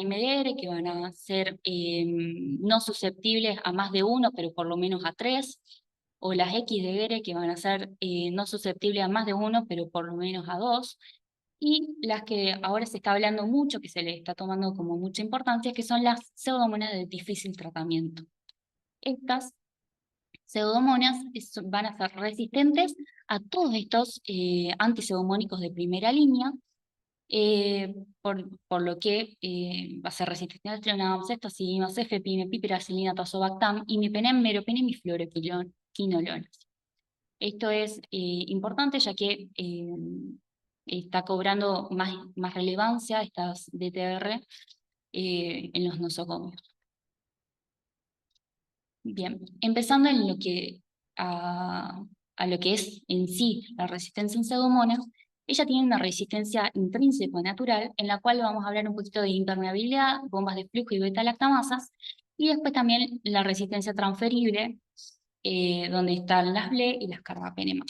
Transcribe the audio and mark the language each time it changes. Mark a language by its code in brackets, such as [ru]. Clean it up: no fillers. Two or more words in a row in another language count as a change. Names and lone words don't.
[es] MDR, que van a ser no susceptibles a más de uno, pero por lo menos a 3, o las XDR, que van a ser no susceptibles a más de uno, pero por lo menos a 2, y las que ahora se está hablando mucho, que se le está tomando como mucha importancia, que son las Pseudomonas de difícil tratamiento. Estas Pseudomonas van a ser resistentes a todos estos antipseudomónicos de primera línea, por lo que va a ser resistente al trionam, ceftoxima, cefepime, piperacilina, tazobactam, imipenem, meropenem y fluoroquinolonas. Esto es importante ya que está cobrando más relevancia estas DTR en los nosocomios. Bien, empezando en a lo que es en sí la resistencia en Pseudomonas, ella tiene una resistencia intrínseca natural, en la cual vamos a hablar un poquito de impermeabilidad, bombas de flujo y beta-lactamasas, y después también la resistencia transferible, donde están las BLE y las carbapenemas.